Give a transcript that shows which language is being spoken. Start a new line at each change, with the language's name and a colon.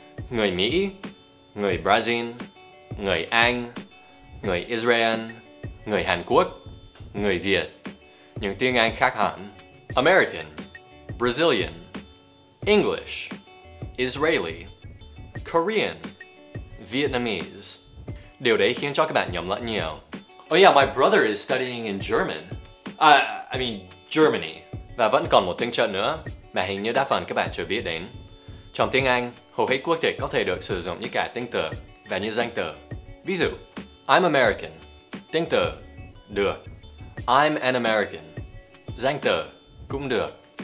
Vietnamese: Người Mỹ, người Brazil, người Anh, người Israel, người Hàn Quốc, người Việt. Những tiếng Anh khác hẳn:
English: American, Brazilian, English, Israeli, Korean, Vietnamese.
Vietnamese: Điều đấy khiến cho các bạn nhầm lẫn nhiều.
English: Oh yeah, my brother is studying in German. I mean Germany.
Vietnamese: Và vẫn còn một tiếng chợt nữa mà hình như đa phần các bạn chưa biết đến. Trong tiếng Anh, hầu hết quốc tịch có thể được sử dụng như cả tính từ và như danh từ. Ví dụ,
English: I'm American,
Vietnamese: tính từ, được.
English: I'm an American,
Vietnamese: danh từ, cũng được.